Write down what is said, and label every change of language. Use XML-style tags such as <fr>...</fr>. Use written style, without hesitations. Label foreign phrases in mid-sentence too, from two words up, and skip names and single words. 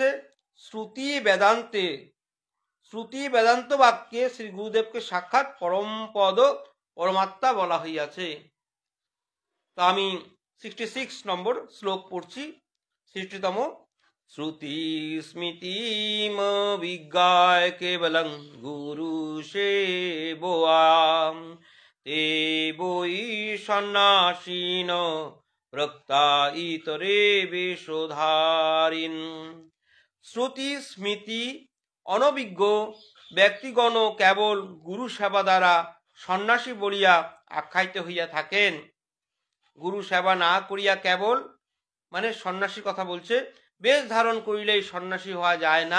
<bn>শ্রুতি বেদান্তে, শ্রুতি বেদান্ত বাক্যে শ্রী গুরুদেবকে সাক্ষাৎ পরমপদ পরমাত্মা বলা হইয়াছে। তো আমি 66 নম্বর শ্লোক পড়ছি, 60তম।</bn> <sa>শ্রুতি স্মৃতিম বিজ্ঞায় কেবলং গুরু সেবোয়াম তে বৈ সন্ন্যাসীন প্রক্তা ইতরে বেশধারিন।</sa> <bn>শ্রুতি স্মৃতি অনভিজ্ঞ ব্যক্তিগণ কেবল গুরু সেবা দ্বারা সন্ন্যাসী বলিয়া আখ্যায়িত হইয়া থাকেন। গুরু সেবা না করিয়া কেবল মানে সন্ন্যাসীর কথা বলছে, বেশ ধারণ করিলেই সন্ন্যাসী হওয়া যায় না।</bn>